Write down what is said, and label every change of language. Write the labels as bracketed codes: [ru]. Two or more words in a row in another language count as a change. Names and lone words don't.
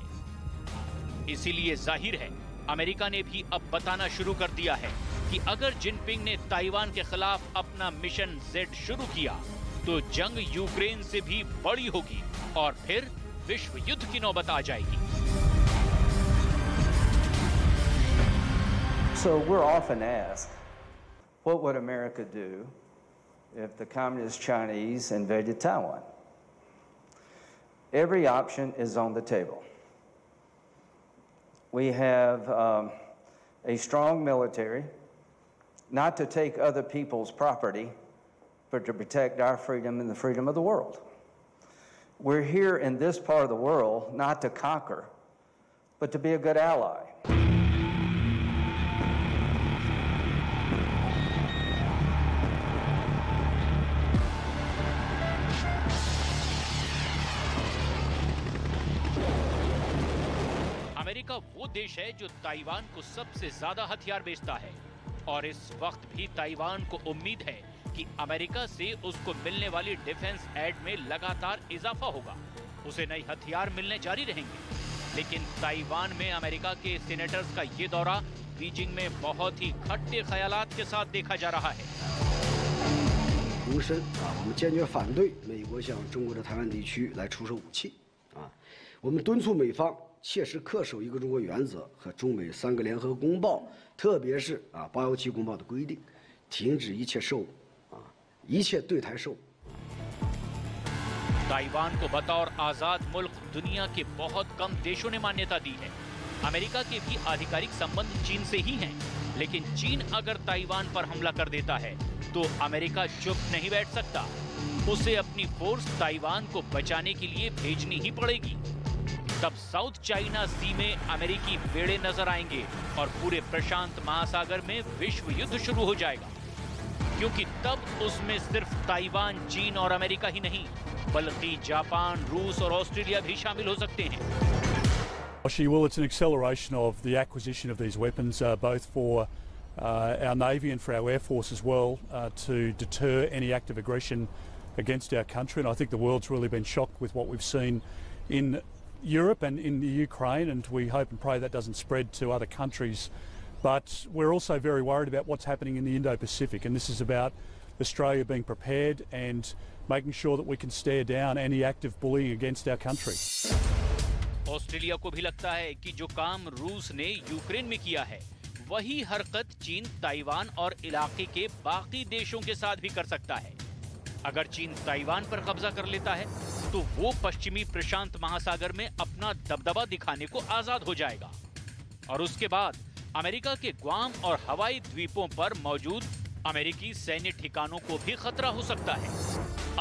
[hi] इसीलिए जाहिर है अमेरिका ने भी अब बताना शुरू कर दिया है कि अगर जिनपिंग ने ताइवान के खिलाफ अपना मिशन Z शुरू किया तो जंग यूक्रेन से भी बड़ी होगी और फिर विश्व युद्ध की नौबत आ जाएगी। [en] So we're often asked, what would America do if the Communist Chinese invaded Taiwan? Every option is on the table. We have a strong military, not to take other people's property, but to protect our freedom and the freedom of the world. We're here in this part of the world not to conquer, but to be a good ally. [hi] अमेरिका वो देश है जो ताइवान को सबसे ज्यादा हथियार बेचता है और इस वक्त भी ताइवान को उम्मीद है कि अमेरिका से उसको मिलने वाली [en] defense aid [hi] में लगातार इजाफा होगा। उसे नए हथियार मिलने जारी रहेंगे। लेकिन ताइवान में अमेरिका के सीनेटर्स का ये दौरा बीजिंग में बहुत ही खट्टे ख्यालात के साथ देखा जा रहा है। [zh] 重申我们坚决反对美国向中国的台湾地区来出售武器我们敦促美方切实恪守一个中国原则和中美3个联合公报，特别是817公报的规定，停止一切售一切对台售。 [hi] ताइवान को बतौर आजाद मुल्क दुनिया के बहुत कम देशों ने मान्यता दी है। अमेरिका के भी आधिकारिक संबंध चीन से ही हैं, लेकिन चीन अगर ताइवान पर हमला कर देता है तो अमेरिका चुप नहीं बैठ सकता। उसे अपनी फोर्स ताइवान को बचाने के लिए भेजनी ही पड़ेगी। तब साउथ चाइना सी में अमेरिकी बेड़े नजर आएंगे और पूरे प्रशांत महासागर में विश्व युद्ध शुरू हो जाएगा, क्योंकि तब उसमें सिर्फ ताइवान, चीन और अमेरिका ही नहीं बल्कि जापान, रूस और ऑस्ट्रेलिया भी शामिल हो सकते हैं। [en] Well, it's an acceleration of the acquisition of these weapons, both for our Navy and for our Air Force as well, to deter any act of aggression against our country. And I think the world's really been shocked with what we've seen in Europe and in the Ukraine, and we hope and pray that doesn't spread to other countries. But we're also very worried about what's happening in the Indo-Pacific, and this is about Australia being prepared and making sure that we can stare down any act of bullying against our country. [hi] ऑस्ट्रेलिया को भी लगता है कि जो काम रूस ने यूक्रेन में किया है, वही हरकत चीन ताइवान और इलाके के बाकी देशों के साथ भी कर सकता है। अगर चीन ताइवान पर कब्जा कर लेता है, तो वो पश्चिमी प्रशांत महासागर में अपना दबदबा दिखाने को आजाद हो जाएगा और उसके बाद अमेरिका के ग्वाम और हवाई द्वीपों पर मौजूद अमेरिकी सैन्य ठिकानों को भी खतरा हो सकता है।